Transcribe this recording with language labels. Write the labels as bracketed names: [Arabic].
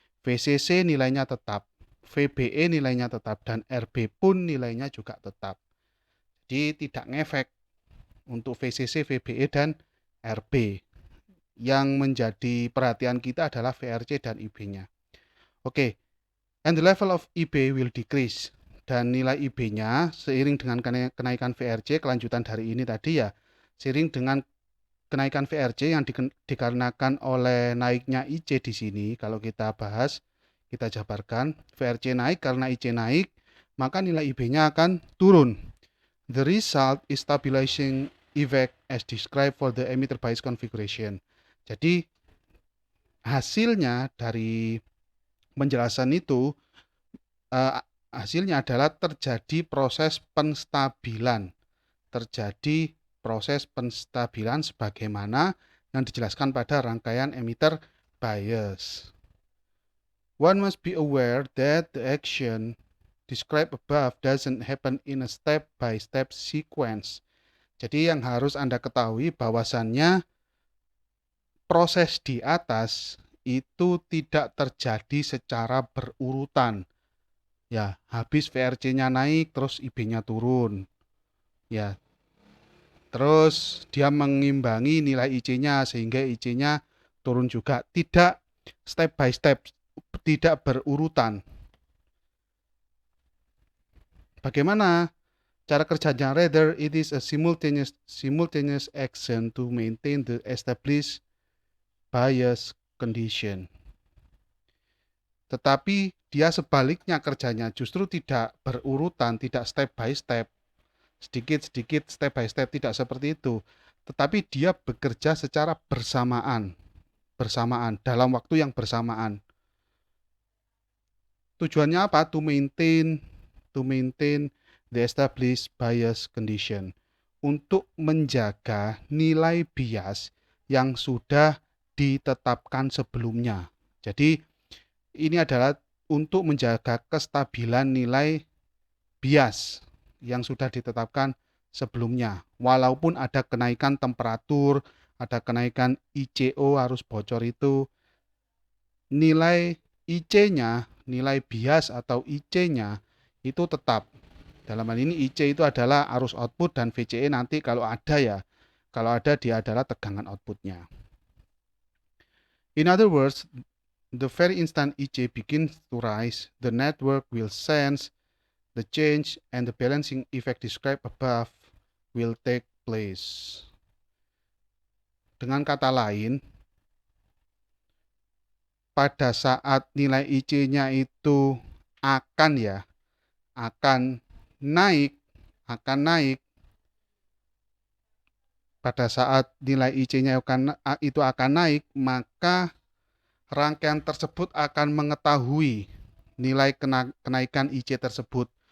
[Indonesian] VCC nilainya tetap, VBE nilainya tetap, dan RB pun nilainya juga tetap. Jadi tidak ngefek untuk VCC, VBE, dan RB. Yang menjadi perhatian kita adalah VRC dan IB-nya. [English] Oke, and the level of IB will decrease. [Indonesian] Dan nilai IB-nya seiring dengan kenaikan VRC, kelanjutan dari ini tadi ya, seiring dengan kenaikan VRC yang dikarenakan oleh naiknya IC di sini, kalau kita bahas, kita jabarkan, VRC naik karena IC naik, maka nilai IB-nya akan turun. [English] The result is stabilizing effect as described for the emitter bias configuration. [Indonesian] Jadi hasilnya dari penjelasan itu, hasilnya adalah terjadi proses penstabilan. Terjadi proses penstabilan sebagaimana yang dijelaskan pada rangkaian emitter bias. [English] One must be aware that the action described above doesn't happen in a step-by-step sequence. [Indonesian] Jadi yang harus Anda ketahui bahwasannya proses di atas itu tidak terjadi secara berurutan. Ya, habis VRC-nya naik terus IB-nya turun. Ya, terus dia mengimbangi nilai IC-nya sehingga IC-nya turun juga. Tidak [English] step by step, [Indonesian] tidak berurutan. Bagaimana cara kerjanya? [English] Rather, it is a simultaneous action to maintain the established bias condition. [Indonesian] Tetapi dia sebaliknya kerjanya, justru tidak berurutan, tidak [English] step by step. [Indonesian] Sedikit-sedikit [English] step by step, [Indonesian] tidak seperti itu, tetapi dia bekerja secara bersamaan. bersamaan, dalam waktu yang bersamaan. Tujuannya apa? [English] To maintain the established bias condition. [Indonesian] Untuk menjaga nilai bias yang sudah ditetapkan sebelumnya. Jadi ini adalah untuk menjaga kestabilan nilai bias yang sudah ditetapkan sebelumnya. Walaupun ada kenaikan temperatur, ada kenaikan ICO arus bocor itu, nilai IC-nya, nilai bias atau IC-nya itu tetap. Dalam hal ini IC itu adalah arus output dan VCE nanti kalau ada ya. Kalau ada dia adalah tegangan outputnya. [English] In other words, the very instant IC begins to rise, the network will sense the change and the balancing effect described above will take place. [Indonesian] Dengan kata lain, pada saat nilai IC-nya itu akan naik, pada saat nilai IC-nya itu akan naik, maka rangkaian tersebut akan mengetahui nilai kenaikan IC tersebut.